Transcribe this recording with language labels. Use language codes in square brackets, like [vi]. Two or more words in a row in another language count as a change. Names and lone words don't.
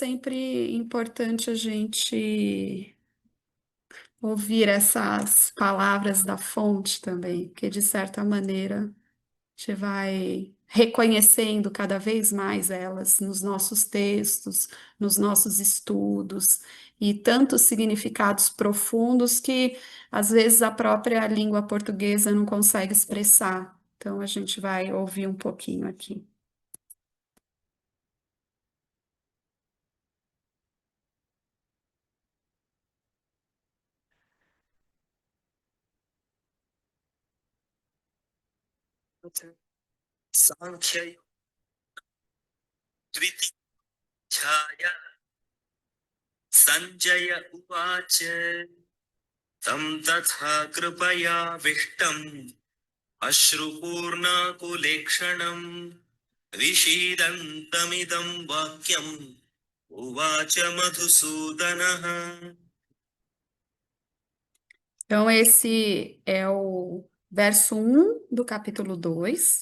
[pt] sempre importante a gente ouvir essas palavras da fonte também, que de certa maneira a gente vai reconhecendo cada vez mais elas nos nossos textos, nos nossos estudos, e tantos significados profundos que às vezes a própria língua portuguesa não consegue expressar. Então a gente vai ouvir um pouquinho aqui. [sa] साङ्ख्ययोगो द्वितीयाध्याय सञ्जय उवाच तं तथा कृपयाविष्टम् अश्रुपूर्णाकुलेक्षणम् विषीदन्तमिदं वाक्यम् उवाच मधुसूदनः. [pt] Então, esse é o verso um do capítulo 2.